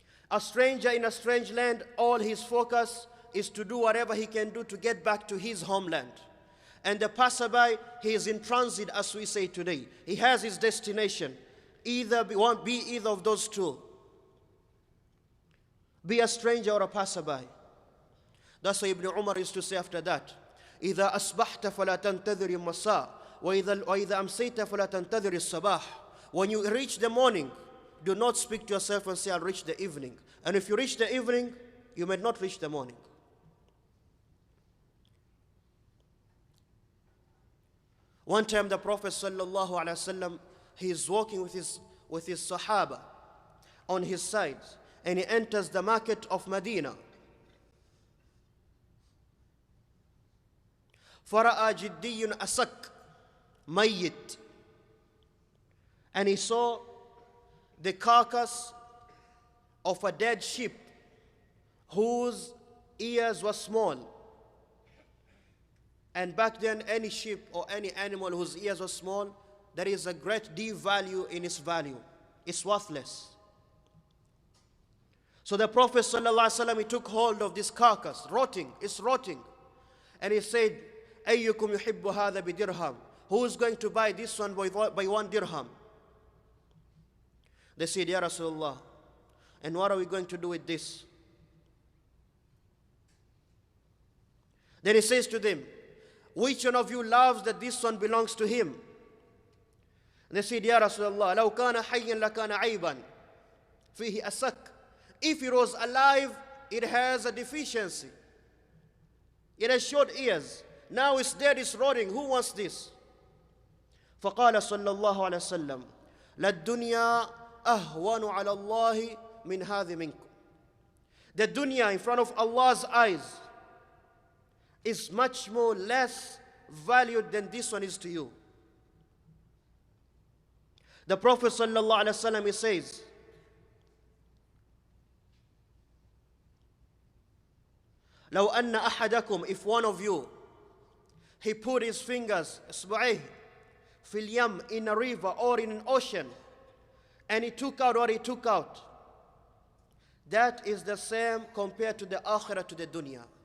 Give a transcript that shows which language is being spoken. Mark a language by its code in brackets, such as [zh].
[en] A stranger in a strange land, all his focus is to do whatever he can do to get back to his homeland. And the passerby, he is in transit, as we say today. He has his destination. Won't be either of those two. Be a stranger or a passerby. That's why Ibn Umar used to say after that, [ar] إِذَا أَصْبَحْتَ فَلَا تَنْتَذِرِ الْمَسَاءِ وَإِذَا أَمْسَيْتَ فَلَا تَنْتَذِرِ الصَّبَاحِ. [en] When you reach the morning, do not speak to yourself and say, I'll reach the evening. And if you reach the evening, you may not reach the morning. One time the Prophet sallallahu alaihi wasallam, he is walking with his Sahaba on his sides, and he enters the market of Medina. [ar] فرأى جدي أسك ميت. [en] And he saw the carcass of a dead sheep whose ears were small. And back then, any sheep or any animal whose ears were small, there is a great devalue in its value. It's worthless. So the Prophet ﷺ, he took hold of this carcass, rotting, it's rotting. And he said, [ar] أَيُّكُمْ يُحِبُّ هَذَا بِدِرْهَمْ? [en] Who is going to buy this one by 1 dirham? They said, Ya Rasulullah, and what are we going to do with this? Then he says to them, which one of you loves that this one belongs to him? And they said, [ar] Ya Rasulullah, لو كان حيا لكان عيبا فيه أسك. [en] If he was alive, it has a deficiency. It has short ears. Now it's dead, it's rotting. Who wants this? [ar] فقال صلى الله عليه وسلم للدنيا أهون على الله من هذه منكم. [en] The dunya in front of Allah's eyes is much more less valued than this one is to you. The Prophet sallallahu alaihi wasallam, he says, [ar] لو أن أحدكم, [en] if one of you, he put his fingers, إصبعيه, [ar] في اليم, [en] in a river or in an ocean, and he took out what he took out, that is the same compared to the akhirah, to the dunya.